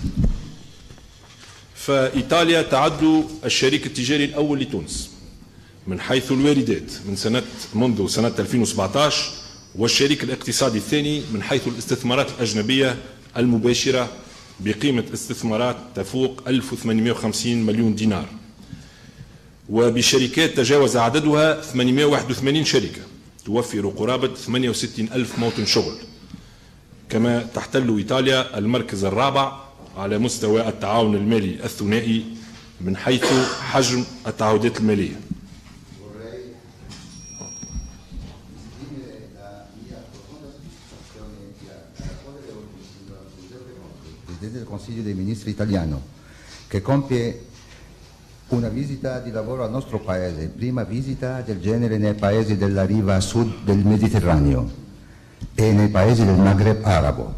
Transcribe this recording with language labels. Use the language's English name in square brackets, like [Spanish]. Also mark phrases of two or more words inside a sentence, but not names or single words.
[Arabic] فإيطاليا تعد الشريك التجاري الأول لتونس من حيث الواردات منذ سنة 2017، والشريك الاقتصادي الثاني من حيث الاستثمارات الأجنبية المباشرة بقيمة استثمارات تفوق 1850 مليون دينار، وبشركات تجاوز عددها 881 شركة توفر قرابة 68 ألف موطن شغل. كما تحتل إيطاليا المركز الرابع على مستوى التعاون المالي الثنائي من حيث حجم التعهدات المالية. [Italian] Del Consiglio dei Ministri italiano, che compie una visita di lavoro al nostro paese, prima visita del genere nei paesi della riva sud del Mediterraneo e nei paesi del Maghreb arabo.